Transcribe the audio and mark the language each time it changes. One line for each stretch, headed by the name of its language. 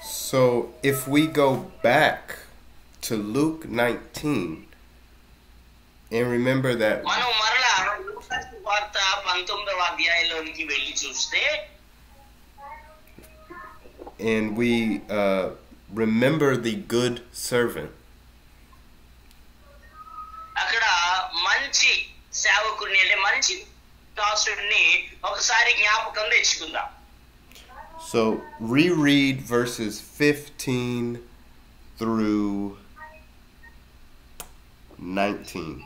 English: So if we go back to Luke 19 and remember that
Telugu: మనం మరలా లూకా సువార్త 19వ అధ్యాయంలోనికి వెళ్ళి చూస్తే
English: and we remember the good servant.
Telugu: అక్కడ మంచి సేవకుడిని అంటే మంచి దాసుడిని ఒకసారి జ్ఞాపకం తెచ్చుకుందాం.
English: So reread verses 15 through 19.